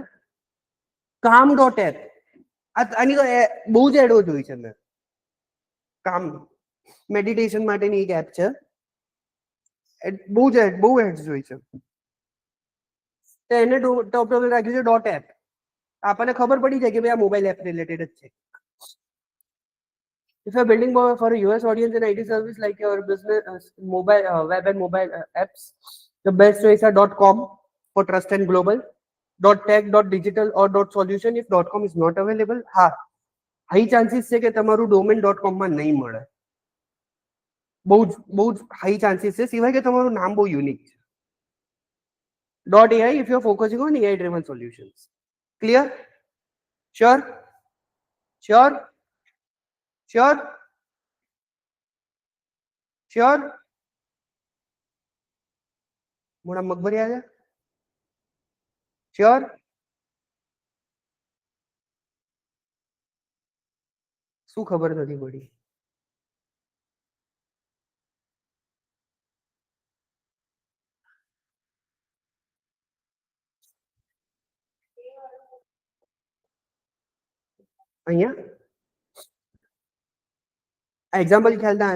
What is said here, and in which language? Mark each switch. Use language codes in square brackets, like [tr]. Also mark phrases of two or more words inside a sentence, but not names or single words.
[gu] કામ.એપ, આની તો બહુ જ એડો જોઈ છે મેં. કામ મેડિટેશન માટેની એક એપ છે, બહુ જ બહુ એડ્સ જોઈ છે. તો એને [en] top level [gu] રાખ્યું છે [en] dot app. [gu] આપણને ખબર પડી જાય કે ભાઈ આ [en] mobile app related [gu] જ છે. [en] If you're building for a US audience in IT service like your business mobile web and mobile apps, the best choice are .com for trust and global, .tech, .digital or .solution. If .com is not available, [gu] હા [en] high chances [gu] છે કે તમારું ડોમેન .com માં નહીં મળે. બહુ જ [en] high chances [gu] છે, સિવાય કે તમારું નામ બહુ યુનિક છે. [en] .ai if you're focusing on AI driven solutions. Clear? Sure? Sure? Sure? Sure? [gu] મોડા મગભરી આવ્યા? Sure? શું ખબર નથી પડી? અહીંયા આ એક્ઝામ્પલ ખ્યાલ ના આવ્યો?